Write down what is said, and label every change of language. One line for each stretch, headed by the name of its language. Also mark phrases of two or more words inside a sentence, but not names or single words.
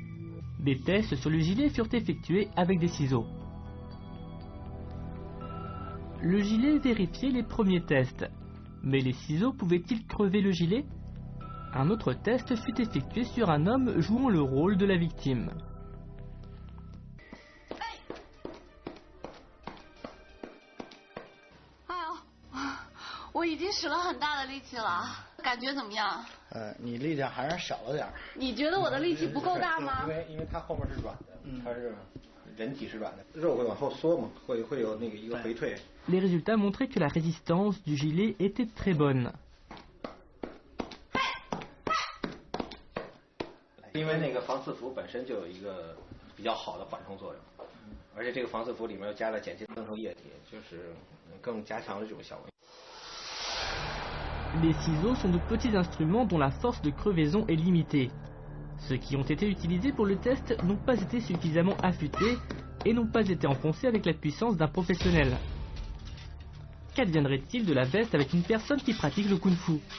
French: Des tests sur le gilet furent effectués avec des ciseaux. le gilet vérifiait les premiers tests. Mais les ciseaux pouvaient-ils crever le gilet? Un autre test fut effectué sur un homme jouant le rôle de la victime.
Chinese: 你力量还是少了点。你觉得我的力气不够大吗？因为它后面是软的，它是人体是软的，肉会往后缩嘛，会有那个一个回退。
French: Les résultats montraient que la résistance du gilet était très bonne.
Chinese: 因为那个防刺服本身就有一个比较好的缓冲作用，而且这个防刺服里面又加了碱性增稠液体，就是更加强了这种效果。
French: Les ciseaux sont de petits instruments dont la force de crevaison est limitée. Ceux qui ont été utilisés pour le test n'ont pas été suffisamment affûtés et n'ont pas été enfoncés avec la puissance d'un professionnel. Qu'adviendrait-il de la veste avec une personne qui pratique le kung-fu?